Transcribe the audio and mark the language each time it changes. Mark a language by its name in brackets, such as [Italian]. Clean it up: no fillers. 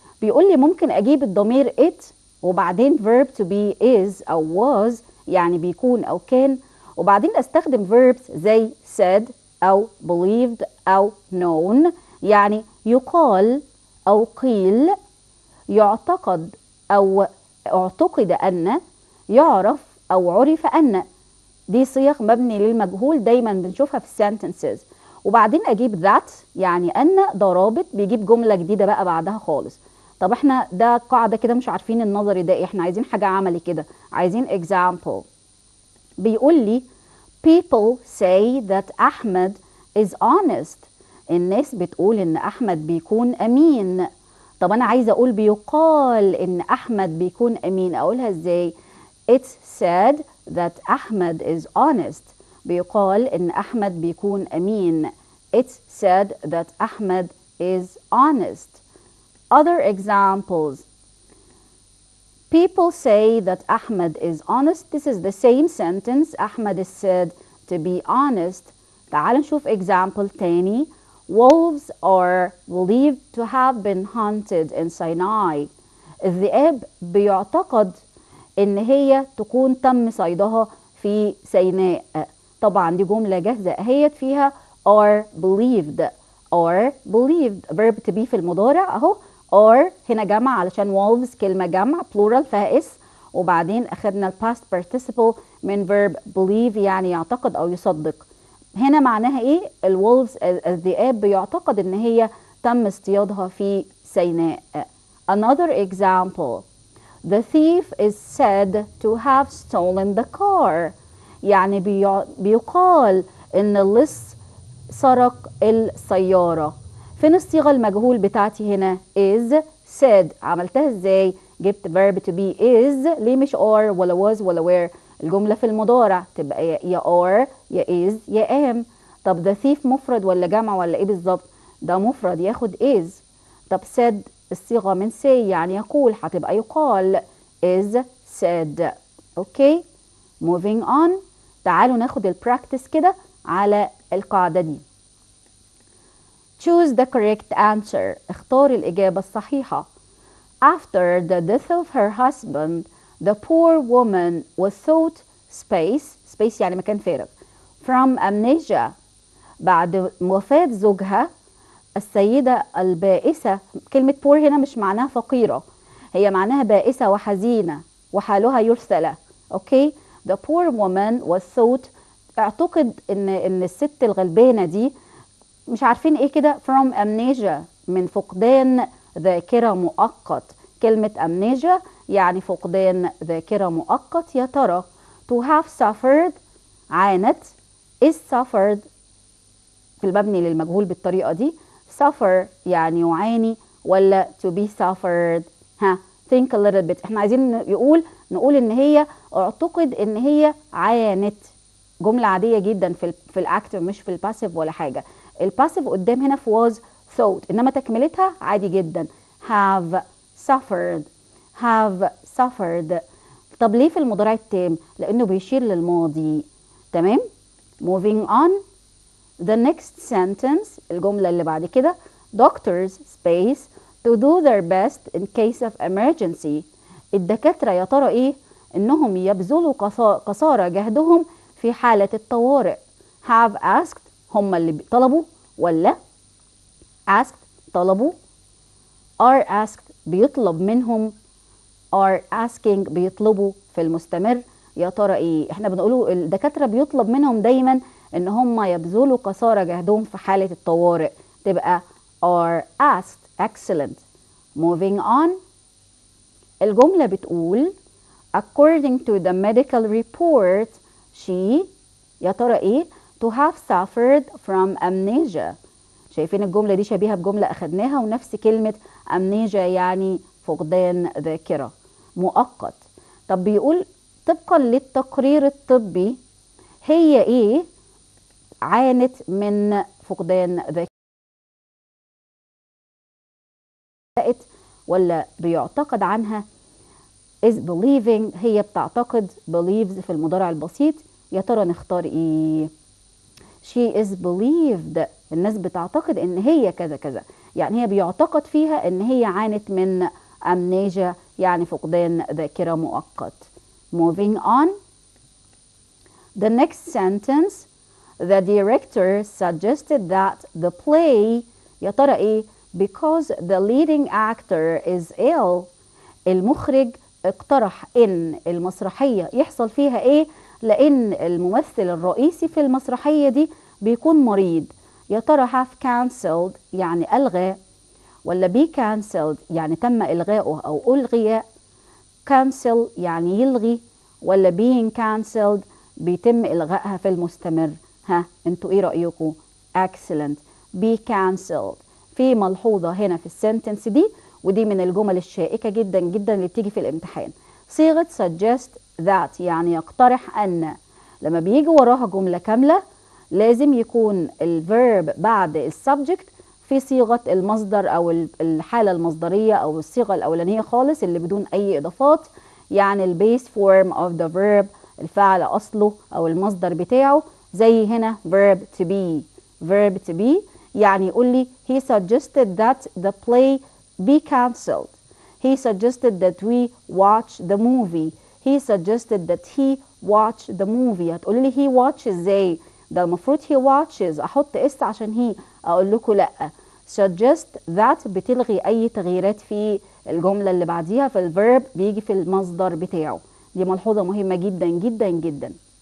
[Arabic] بيقول لي ممكن اجيب الضمير it وبعدين [English] verb to be is [Arabic] او was يعني بيكون او كان، وبعدين استخدم verbs زي said او believed او known يعني يقال او قيل، يعتقد او اعتقد ان، يعرف او عرف ان. دي صيغ مبني للمجهول دايما بنشوفها في السنتنسز. وبعدين اجيب that يعني ان، ده رابط بيجيب جمله جديده بقى بعدها خالص. طب احنا ده قاعده كده مش عارفين النظري ده، احنا عايزين حاجه عملي كده، عايزين example. بيقول لي [English] people say that احمد is honest. [Arabic] الناس بتقول ان احمد بيكون امين. طب انا عايزه اقول بيقال ان احمد بيكون امين، اقولها ازاي؟ [English] it's said that احمد is honest. [Arabic] بيقال ان احمد بيكون امين. [English] it's said that احمد is honest. Other examples. People say that Ahmed is honest. This is the same sentence. Ahmed is said to be honest. [Arabic] تعال نشوف [English] example تاني. wolves are believed to have been hunted in Sinai. [Arabic] الذئاب بيعتقد ان هي تكون تم صيدها في سيناء. طبعا دي جملة جاهزة اهيت فيها [English] are believed. are believed verb to be [Arabic] في المضارع اهو. are هنا جمع علشان wolves كلمة جمع plural فيها اس، وبعدين اخدنا ال [English] past participle [Arabic] من [English] verb believe [Arabic] يعني يعتقد او يصدق. هنا معناها ايه؟ الولفز الذئاب بيعتقد ان هي تم اصطيادها في سيناء. [English] Another example. The thief is said to have stolen the car. [Arabic] يعني بيقال ان اللص سرق السيارة. فين الصيغة المجهول بتاعتي هنا؟ [English] is said. [Arabic] عملتها ازاي؟ جبت [English] verb to be is. [Arabic] ليه مش are ولا was ولا were؟ الجملة في المضارع تبقى يا are يا is يا am. طب [English] the thief [Arabic] مفرد ولا جمع ولا ايه بالظبط؟ ده مفرد ياخد is. طب said الصيغة من say يعني يقول، هتبقى يقال [English] is said. Okay moving on. [Arabic] تعالوا ناخد البراكتس كده على القاعدة دي. [English] choose the correct answer. [Arabic] اختار الإجابة الصحيحة. [English] After the death of her husband, the poor woman was thought space [Arabic] يعني مكان فارغ [English] from amnesia. [Arabic] بعد وفاة زوجها السيدة البائسة. كلمة poor هنا مش معناها فقيرة، هي معناها بائسة وحزينة وحالها يرثى. اوكي [English] the poor woman was thought [Arabic] اعتقد ان الست الغلبانة دي مش عارفين ايه كده [English] from amnesia [Arabic] من فقدان ذاكرة مؤقت. كلمة amnesia يعني فقدان ذاكرة مؤقت. يا ترى [English] to have suffered [Arabic] عانت [English] is suffered [Arabic] في المبني للمجهول بالطريقة دي. [English] suffer [Arabic] يعني يعاني ولا [English] to be suffered؟ ها think a little bit. [Arabic] احنا عايزين نقول ان هي اعتقد ان هي عانت. جملة عادية جدا في الاكتف مش في الباسيف ولا حاجة. الباسيف قدام هنا في [English] was thought، [Arabic] انما تكملتها عادي جدا [English] have suffered. [Arabic] طب ليه في المضارع التام؟ لانه بيشير للماضي. [English] تمام moving on. the next sentence [Arabic] الجملة اللي بعد كده [English] doctors space to do their best in case of emergency. [Arabic] الدكاترة يا ترى ايه؟ انهم يبذلوا قصارى جهدهم في حالة الطوارئ. [English] have asked [Arabic] هم اللي طلبوا ولا asked طلبوا. [English] are asked [Arabic] بيطلب منهم. [English] are asking [Arabic] بيطلبوا في المستمر. يا ترى ايه؟ احنا بنقوله الدكاترة بيطلب منهم دايما ان هم يبذلوا قصارى جهدهم في حالة الطوارئ. [English] تبقى are asked. excellent. moving on. [Arabic] الجملة بتقول [English] according to the medical report she [Arabic] يا ترى ايه؟ [English] to have suffered from amnesia. [Arabic] شايفين الجملة دي شبيهة بجملة أخدناها ونفس كلمة amnesia يعني فقدان ذاكرة مؤقت. طب بيقول طبقا للتقرير الطبي هي ايه عانت من فقدان ذاكرة ولا بيعتقد عنها [English] is believing. [Arabic] هي بتعتقد believes في المضارع البسيط. يا ترى نختار ايه؟ [English] she is believed. [Arabic] الناس بتعتقد ان هي كذا كذا، يعني هي بيعتقد فيها ان هي عانت من amnesia يعني فقدان ذاكرة مؤقت. [English] moving on. the next sentence the director suggested that the play [Arabic] يا ترى ايه؟ [English] because the leading actor is ill. [Arabic] المخرج اقترح ان المسرحية يحصل فيها ايه؟ لان الممثل الرئيسي في المسرحية دي بيكون مريض. يا ترى [English] have cancelled [Arabic] يعني ألغى ولا [English] be cancelled [Arabic] يعني تم إلغاؤه أو ألغي؟ cancel يعني يلغي ولا [English] being cancelled [Arabic] بيتم إلغائها في المستمر؟ ها انتوا ايه رأيكم؟ excellent. [English] be cancelled. [Arabic] في ملحوظة هنا في السنتنس دي ودي من الجمل الشائكة جدا جدا اللي بتيجي في الامتحان. صيغة [English] suggest that [Arabic] يعني يقترح أن. لما بيجي وراها جملة كاملة لازم يكون الفيرب بعد السبجكت في صيغة المصدر أو الحالة المصدرية أو الصيغة الأولانية خالص اللي بدون أي إضافات. يعني البيس فورم [English] of the verb [Arabic] الفعل أصله أو المصدر بتاعه. زي هنا [English] verb to be. verb to be [Arabic] يعني يقول لي [English] he suggested that the play be cancelled. He suggested that we watch the movie. He suggested that he watch the movie. [Arabic] هتقولي لي [English] he watch [Arabic] ازاي؟ ده المفروض [English] he watches، [Arabic] احط اس عشان هي، اقول لكم لا. [English] suggest that [Arabic] بتلغي اي تغييرات في الجملة اللي بعديها، في الفيرب بيجي في المصدر بتاعه. دي ملحوظة مهمة جدا جدا جدا.